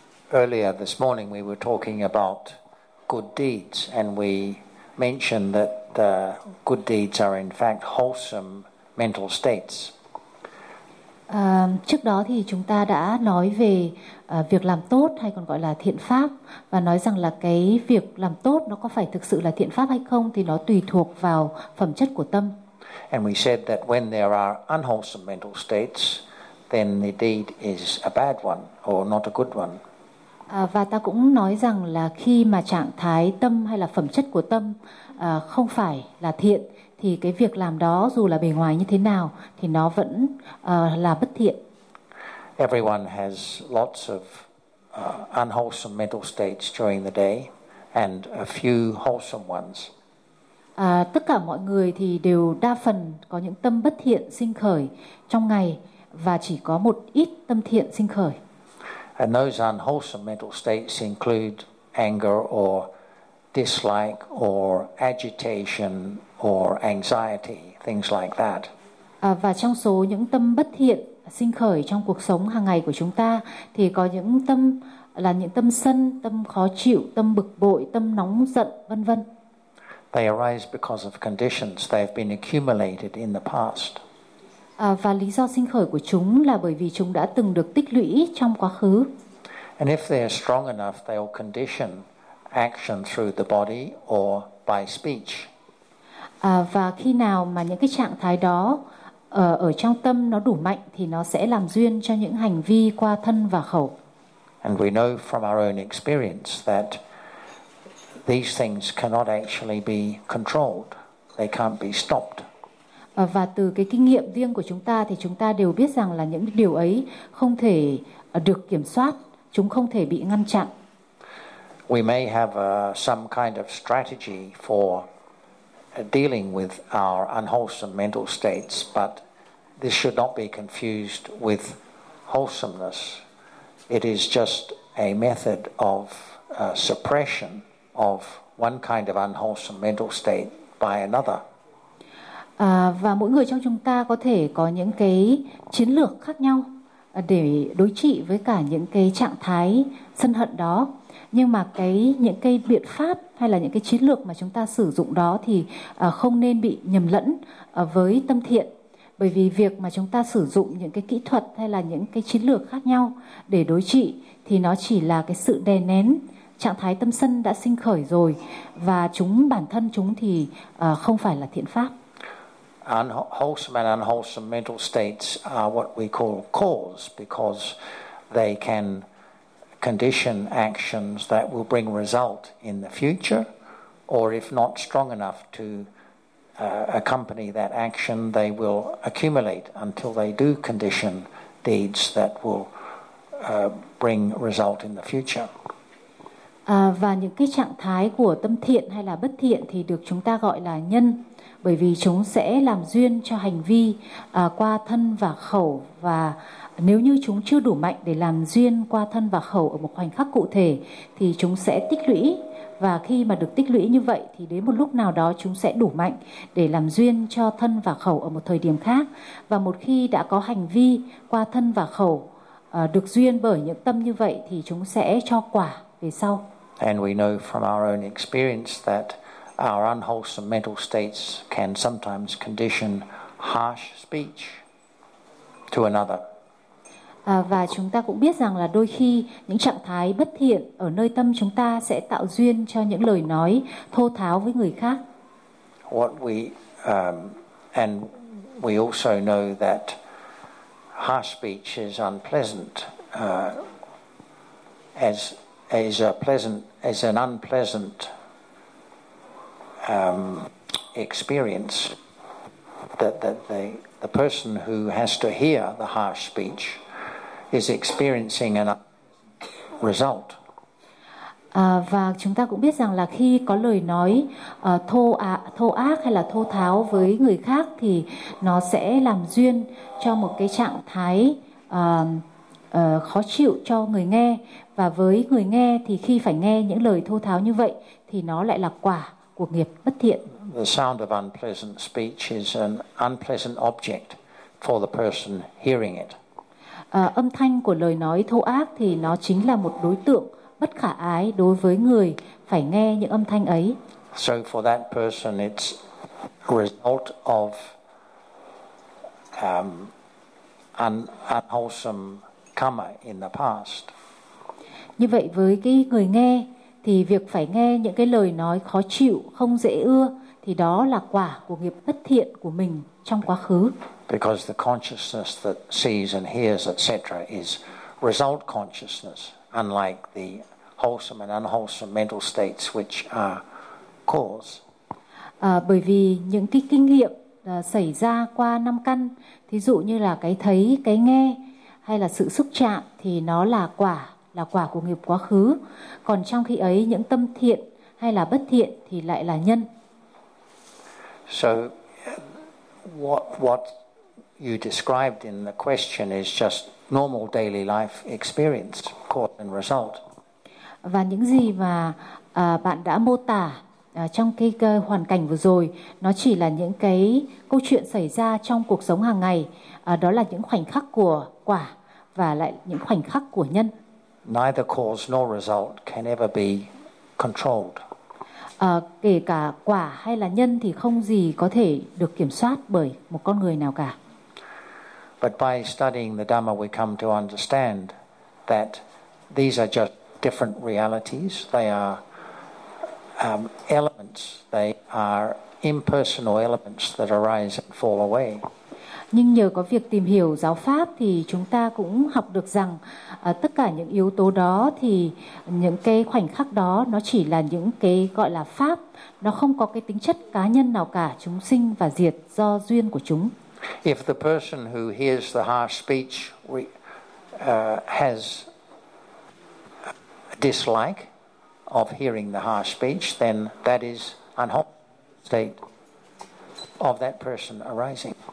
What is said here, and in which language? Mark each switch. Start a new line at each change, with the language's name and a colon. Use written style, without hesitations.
English: Earlier this morning, we were talking about good deeds, and we mentioned that the good deeds are in fact wholesome mental states.
Vietnamese: Trước đó thì chúng ta đã nói về việc làm tốt hay còn gọi là thiện pháp, và nói rằng là cái việc làm tốt nó có phải thực sự là thiện pháp hay không thì nó tùy thuộc vào phẩm chất của tâm.
English: And we said that when there are unwholesome mental states, then the deed is a bad one or not a good one.
Vietnamese: Và ta cũng nói rằng là khi mà trạng thái tâm hay là phẩm chất của tâm không phải là thiện, thì cái việc làm đó dù là bề ngoài như thế nào thì nó vẫn là bất thiện.
English: Everyone has lots of unwholesome mental states during the day and a few wholesome ones.
Vietnamese: Tất cả mọi người thì đều đa phần có những tâm bất thiện sinh khởi trong ngày, và chỉ có một ít tâm thiện sinh khởi.
English: And those unwholesome mental states include anger or dislike or agitation or anxiety, things like that.
Vietnamese: Và trong số những tâm bất thiện sinh khởi trong cuộc sống hàng ngày của chúng ta thì có những tâm là những tâm sân, tâm khó chịu, tâm bực bội, tâm nóng giận, vân vân.
English: They arise because of conditions they've been accumulated in the past.
Vietnamese: Và lý do sinh khởi của chúng là bởi vì chúng đã từng được tích lũy trong quá khứ.
English: And if they are strong enough, they will condition action through the body or by speech.
Vietnamese: Và khi nào mà những cái trạng thái đó ở trong tâm nó đủ mạnh thì nó sẽ làm duyên cho những hành vi qua thân và khẩu.
English: And we know from our own experience that these things cannot actually be controlled. They can't be stopped.
Vietnamese: Và từ cái kinh nghiệm riêng của chúng ta thì chúng ta đều biết rằng là những điều ấy không thể được kiểm soát, chúng không thể bị ngăn chặn.
English: We may have some kind of strategy for dealing with our unwholesome mental states, but this should not be confused with wholesomeness. It is just a method of suppression of one kind of unwholesome mental state by another.
Vietnamese: Và mỗi người trong chúng ta có thể có những cái chiến lược khác nhau để đối trị với cả những cái trạng thái sân hận đó. Nhưng mà những cái biện pháp hay là những cái chiến lược mà chúng ta sử dụng đó thì không nên bị nhầm lẫn với tâm thiện. Bởi vì việc mà chúng ta sử dụng những cái kỹ thuật hay là những cái chiến lược khác nhau để đối trị thì nó chỉ là cái sự đè nén trạng thái tâm sân đã sinh khởi rồi, và chúng bản thân chúng thì không phải là thiện pháp.
English: Unwholesome and unwholesome mental states are what we call cause, because they can condition actions that will bring result in the future, or if not strong enough to accompany that action, they will accumulate until they do condition deeds that will bring result in the future.
Vietnamese: Và những cái trạng thái của tâm thiện hay là bất thiện thì được chúng ta gọi là nhân, bởi vì chúng sẽ làm duyên cho hành vi qua thân và khẩu, và nếu như chúng chưa đủ mạnh để làm duyên qua thân và khẩu ở một khoảnh khắc cụ thể thì chúng sẽ tích lũy, và khi mà được tích lũy như vậy thì đến một lúc nào đó chúng sẽ đủ mạnh để làm duyên cho thân và khẩu ở một thời điểm khác. Và một khi đã có hành vi qua thân và khẩu được duyên bởi những tâm như vậy thì chúng sẽ cho quả về sau.
English: And we know from our own experience that our unwholesome mental states can sometimes condition harsh speech to another.
Vietnamese: Và chúng ta cũng biết rằng là đôi khi những trạng thái bất thiện ở nơi tâm chúng ta sẽ tạo duyên cho những lời nói thô tháo với người khác.
English: What we and we also know that harsh speech is unpleasant as an unpleasant experience that the person who has to hear the harsh speech is experiencing an result.
Vietnamese: Và chúng ta cũng biết rằng là khi có lời nói thô ác hay là thô tháo với người khác thì nó sẽ làm duyên cho một cái trạng thái khó chịu cho người nghe, và với người nghe thì khi phải nghe những lời thô tháo như vậy thì nó lại là quả của nghiệp bất thiện.
English: The sound of unpleasant speech is an unpleasant object for the person hearing it.
Vietnamese: Âm thanh của lời nói thô ác thì nó chính là một đối tượng bất khả ái đối với người phải nghe những âm thanh ấy.
English: So for that person it's a result of an unwholesome karma in the past.
Vietnamese: Như vậy với cái người nghe thì việc phải nghe những cái lời nói khó chịu, không dễ ưa thì đó là quả của nghiệp bất thiện của mình trong quá khứ.
English: Because the consciousness that sees and hears, etc., is result consciousness, unlike the wholesome and unwholesome mental states, which are cause.
Vietnamese: Bởi vì những cái kinh nghiệm xảy ra qua năm căn, thí dụ như là cái thấy, cái nghe, hay là sự xúc chạm, thì nó là quả của nghiệp quá khứ. Còn trong khi ấy, những tâm thiện hay là bất thiện thì lại là nhân.
English: So, what you described in the question is just normal daily life experience, cause and result.
Vietnamese: Và những gì mà bạn đã mô tả trong cái hoàn cảnh vừa rồi, nó chỉ là những cái câu chuyện xảy ra trong cuộc sống hàng ngày. Đó là những khoảnh khắc của quả và lại những khoảnh khắc của nhân.
English: Neither cause nor result can ever be controlled.
Vietnamese: Kể cả quả hay là nhân thì không gì có thể được kiểm soát bởi một con người nào cả.
English: But by studying the Dhamma, we come to understand that these are just different realities. They are elements. They are impersonal elements that arise and fall away.
Vietnamese: Nhưng nhờ có việc tìm hiểu giáo pháp thì chúng ta cũng học được rằng tất cả những yếu tố đó thì những cái khoảnh khắc đó nó chỉ là những cái gọi là pháp, nó không có cái tính chất cá nhân nào cả, chúng sinh và diệt do duyên của chúng.
English: If the person who hears the harsh speech has a dislike of hearing the harsh speech, then that is an unwholesome state of that person arising.